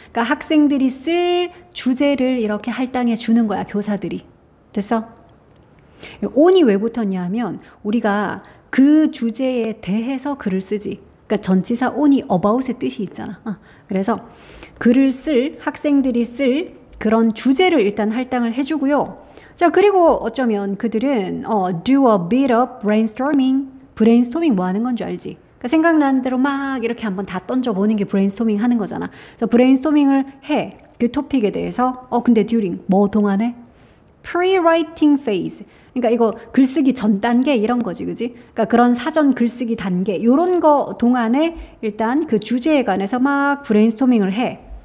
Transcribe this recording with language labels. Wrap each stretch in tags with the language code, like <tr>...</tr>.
<ko>그러니까 학생들이 쓸 주제를 이렇게 할당해 주는 거야, 교사들이. 됐어? on이 왜 붙었냐 하면 우리가 그 주제에 대해서 글을 쓰지. 그러니까 전치사 on이 about의 뜻이 있잖아. 그래서 글을 쓸, 학생들이 쓸 그런 주제를 일단 할당을 해주고요. 자, 그리고 어쩌면 그들은</ko> <en>do a bit of brainstorming.</en> <ko>브레인스토밍 뭐 하는 건 줄 알지? 그러니까 생각나는 대로 막 이렇게 한번 다 던져보는 게 브레인스토밍 하는 거잖아. 그래서 브레인스토밍을 해. 그 토픽에 대해서. 근데 during 뭐 동안에?</ko> <en>pre-writing phase.</en> <ko>그러니까 이거 글쓰기 전 단계 이런 거지, 그지? 그러니까 그런 사전 글쓰기 단계 요런 거 동안에 일단 그 주제에 관해서 막 브레인스토밍을 해.</ko>